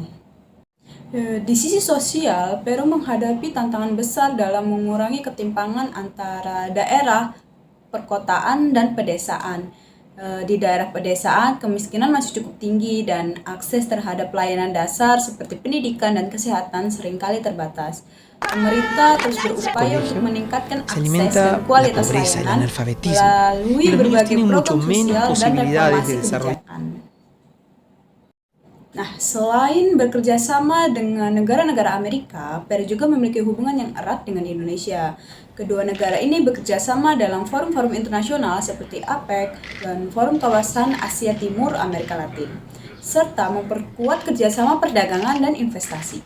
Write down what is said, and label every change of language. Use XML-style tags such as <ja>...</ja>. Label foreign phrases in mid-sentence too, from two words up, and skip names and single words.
<id>Di sisi sosial, Peru menghadapi tantangan besar dalam mengurangi ketimpangan antara daerah, perkotaan, dan pedesaan. Di daerah pedesaan, kemiskinan masih cukup tinggi dan akses terhadap pelayanan dasar seperti pendidikan dan kesehatan seringkali terbatas. Pemerintah terus</id> <es>El</es> <id>berupaya untuk</id> <es>colegio</es> <id>meningkatkan</id> <es>se</es> <id>akses dan</id> <es>alimenta la</es> <id>kualitas</id> <es>pobreza, el</es> <id>layanan</id> <es>analfabetismo, y</es> <id>melalui</id> <es>los niños</es> <id>berbagai</id> <es>tienen mucho</es> <id>program</id> <es>menos</es> <id>sosial dan</id> <es>posibilidades de</es> <id>reformasi</id> <es>desarrollar.</es> <id>kebijakan. Nah, selain bekerja sama dengan negara-negara Amerika, Peru juga memiliki hubungan yang erat dengan Indonesia. Kedua negara ini bekerja sama dalam forum-forum internasional seperti APEC dan Forum Kawasan Asia Timur Amerika Latin, serta memperkuat kerjasama perdagangan dan investasi.</id>